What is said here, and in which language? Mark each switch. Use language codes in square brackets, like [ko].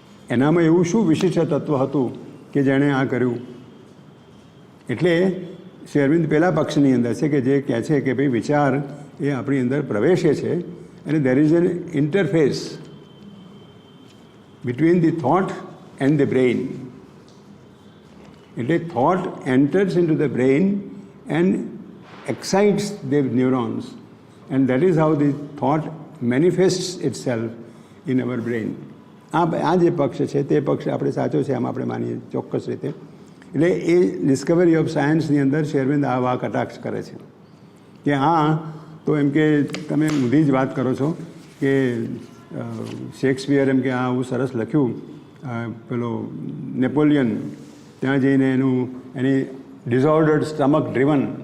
[gu] એનામાં એવું શું વિશિષ્ટ તત્વ હતું કે જેણે આ કર્યું? એટલે શ્રી અરવિંદ પહેલા પક્ષની અંદર છે કે જે કહે છે કે ભાઈ વિચાર એ આપણી અંદર પ્રવેશે છે, અને [en] There is an interface between the thought and the brain. એટલે thought enters into the brain and excites the neurons, and that is how the thought manifests itself in our brain. [gu] આ જે પક્ષ છે તે પક્ષ આપણે સાચો છે એમ આપણે માનીએ ચોક્કસ રીતે. એટલે એ ડિસ્કવરી ઓફ સાયન્સની અંદર શ્રી અરવિંદ આ કટાક્ષ કરે છે કે તો એમ કે તમે ઊંધી જ વાત કરો છો કે શેક્સપિયર એમ કે આવું સરસ લખ્યું, પેલો નેપોલિયન ત્યાં જઈને એની [en] disordered stomach driven